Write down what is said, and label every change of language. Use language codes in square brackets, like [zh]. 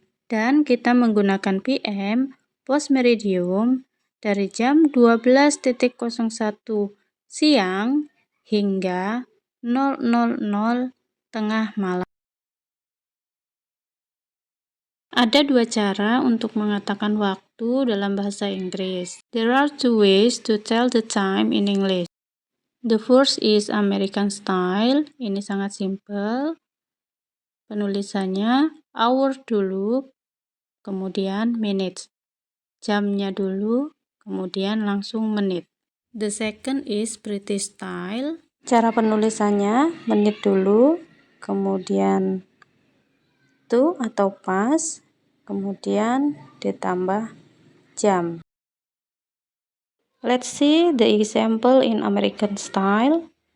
[id] Dan kita menggunakan PM post meridium dari jam 12.01 siang hingga 000 tengah malam. Ada dua cara untuk mengatakan waktu dalam bahasa Inggris. [en] There are two ways to tell the time in English. The first is American style. [id] Ini sangat simple. Penulisannya hour dulu, kemudian minutes. Jamnya dulu, kemudian langsung menit. [en] The second is British style. [id] Cara penulisannya menit dulu, kemudian to atau pas, kemudian ditambah jam. [en] Let's see the example in American style.